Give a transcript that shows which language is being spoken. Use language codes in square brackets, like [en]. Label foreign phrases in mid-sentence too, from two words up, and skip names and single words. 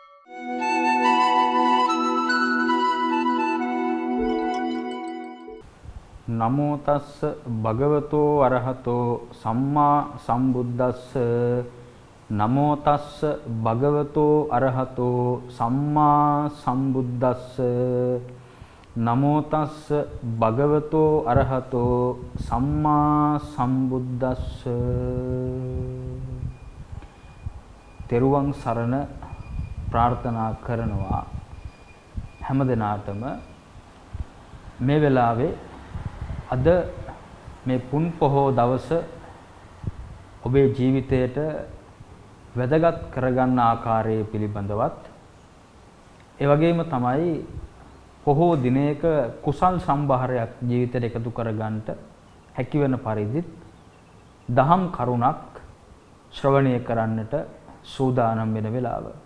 [pi] නමෝ තස්ස භගවතෝ අරහතෝ සම්මා සම්බුද්දස්ස නමෝ තස්ස භගවතෝ අරහතෝ සම්මා සම්බුද්දස්ස නමෝ තස්ස භගවතෝ අරහතෝ සම්මා සම්බුද්දස්ස. [si] තෙරුවන් සරණ ප්‍රාර්ථනා කරනවා හැමදෙනාටම මේ වෙලාවේ අද මේ පුන් පොහෝ දවස ඔබේ ජීවිතයට වැදගත් කරගන්න ආකාරයේ පිළිබඳවත් ඒ වගේම තමයි පොහෝ දිනයක කුසල් සම්භාරයක් ජීවිතයට එකතු කරගන්නට හැකි වෙන පරිදි දහම් කරුණක් ශ්‍රවණය කරන්නට සූදානම් වෙන වෙලාව.